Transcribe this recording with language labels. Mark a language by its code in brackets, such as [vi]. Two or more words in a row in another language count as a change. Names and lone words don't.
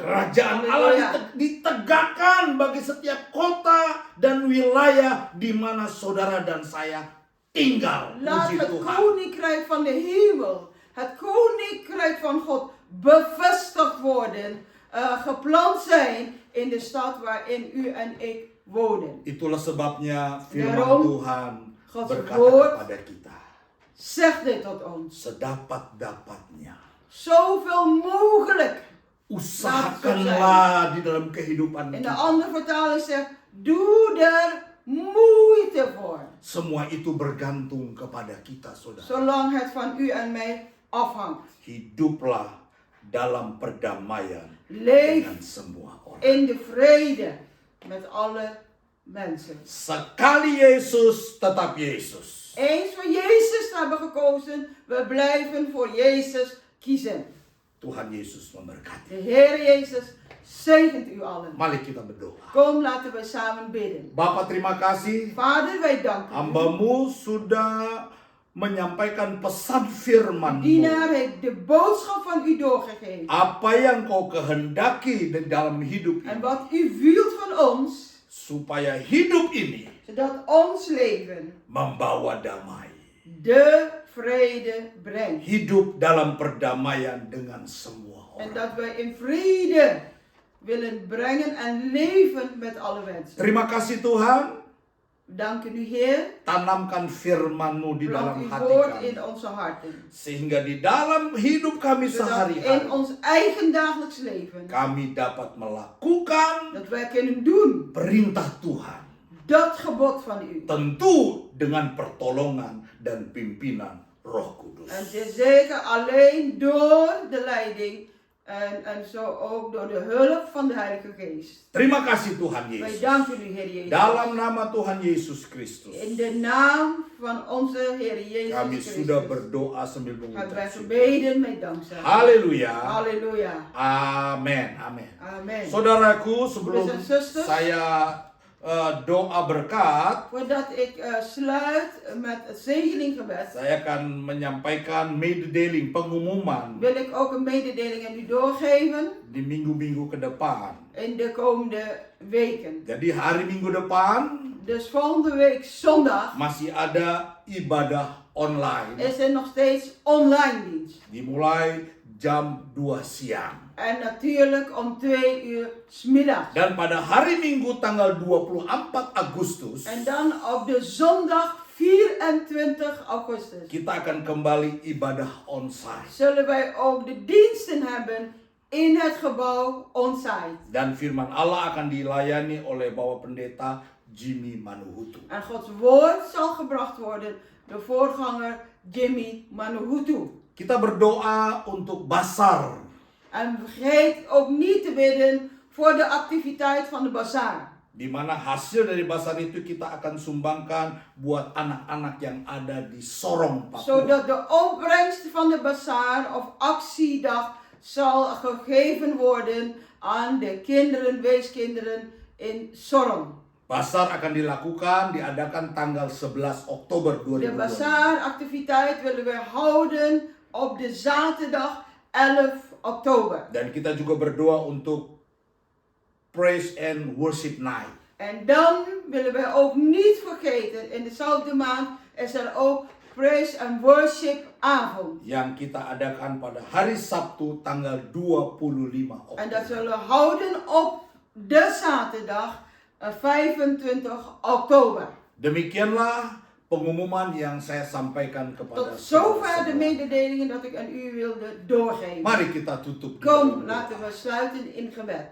[id] Kerajaan [nl] Halleluja. [id] Allah ditegakkan bagi setiap kota dan wilayah di mana saudara dan saya tinggal. [nl] Laat [id] Puji [nl] het [id] Tuhan. [nl] koninkrijk van de hemel, het koninkrijk van God bevestigd worden, geplant zijn in de stad waarin u en ik wonen. [id] Itulah sebabnya firman [nl] Daarom, [id] Tuhan [nl] Gods [id] berkata [nl] woord [id] kepada kita, [nl] Zeg dit tot ons. [id] sedapat-dapatnya [nl] Zoveel mogelijk. [id] usahakanlah di dalam kehidupan [nl] In de [id] kita. [nl] andere vertaling zegt, doe er moeite voor. [id] Semua itu bergantung kepada kita, saudara. [nl] Zolang het van u en mij afhangt. [id] Hiduplah dalam perdamaian [nl] Leef [id] dengan semua orang. [nl] in de vrede met alle mensen. [id] Sekali Yesus, tetap Yesus. [nl] Eens voor Jezus hebben gekozen, we blijven voor Jezus kiezen. [id] Tuhan Yesus memberkati. [nl] De Heer Jezus zegent u allen. [id] Mari kita berdoa. [nl] Kom, laten we samen bidden. [id] Bapak, terima kasih. [nl] Vader, wij danken u. [id] Hambamu sudah menyampaikan pesan firman-Mu. [nl] Dienaar heeft de boodschap van u doorgegeven. [id] Apa yang kau kehendaki di dalam hidup [nl] En [id] ini. [nl] wat u wilt van ons, [id] Supaya hidup ini [nl] zodat ons leven [id] membawa damai. [nl] de vrede brengt. [id] Hidup dalam perdamaian dengan semua [nl] En [id] orang. [nl] dat wij in vrede willen brengen en leven met alle mensen. [id] Terima kasih Tuhan. [nl] We danken u, Heer. [id] Tanamkan firman-Mu di [nl] Plant [id] dalam [nl] uw [id] hati [nl] woord [id] kami. [nl] in onze harten. [id] Sehingga di dalam hidup kami [nl] Zodat in [id] sehari-hari [nl] ons eigen dagelijks leven, [id] kami dapat melakukan [nl] dat wij kunnen doen [id] perintah Tuhan. [nl] dat gebod van u. [id] Tentu dengan pertolongan dan pimpinan Roh Kudus. [nl] En dit zeker alleen door de leiding en zo ook door de hulp van de Heilige Geest. [id] Terima kasih Tuhan [nl] Wij [id] Yesus. [nl] danken u, Heer Jezus. [id] Dalam nama Tuhan Yesus Kristus. [nl] In de naam van onze Heer Jezus [id] Kami [nl] Christus [id] sudah berdoa sambil [nl] hebben [id] mengucap [nl] wij [id] syukur. [nl] gebeden met dankzij. [id] Haleluya. [nl] Halleluja. [id] Amin. Amin. [nl] Amen. [id] Saudaraku, sebelum [en] Brothers and sisters. [id] saya doa berkat, [nl] Voordat ik sluit met het zegeninggebed, [id] saya akan menyampaikan mededeling pengumuman [nl] wil ik ook een mededeling aan u doorgeven [id] di minggu-minggu ke depan. [nl] in de komende weken. [id] Jadi hari Minggu depan [nl] Dus volgende week zondag [id] masih ada ibadah online. [nl] is er nog steeds online dienst. [id] Dimulai jam 2 siang. [nl] En natuurlijk om 2 uur 's middags. [id] Dan pada hari Minggu tanggal 24 Agustus, [nl] En dan op de zondag 24 augustus [id] kita akan kembali ibadah onsite. [nl] zullen wij ook de diensten hebben in het gebouw onsite. [id] Dan firman Allah akan dilayani oleh Bapak Pendeta Jimmy Manuhutu. [nl] En Gods woord zal gebracht worden door voorganger Jimmy Manuhutu. [id] Kita berdoa untuk Basar. [nl] En vergeet ook niet te bidden voor de activiteit van de bazaar. [id] Di mana hasil dari Basar itu kita akan sumbangkan buat anak-anak yang ada di Sorong, Papua. [nl] Zodat de opbrengst van de bazaar of actiedag zal gegeven worden aan de kinderen, weeskinderen in Sorong. [id] Basar akan diadakan tanggal 11 Oktober [nl] De [id] 2020. [nl] bazaaractiviteit willen we houden op de zaterdag 11 oktober. [id] Dan kita juga berdoa untuk [en] Praise and Worship Night. [nl] En dan willen we ook niet vergeten, in dezelfde maand is er ook [en] Praise and Worship [nl] avond. [id] Yang kita adakan pada hari Sabtu tanggal 25 Oktober. [nl] En dat zullen we houden op de zaterdag 25 oktober. [id] Demikianlah pengumuman yang saya sampaikan kepada [nl] Tot zover de [id] saudara. [nl] mededelingen dat ik aan u wilde doorgeven. [id] Mari kita tutup. [nl] Kom, laten we sluiten in gebed.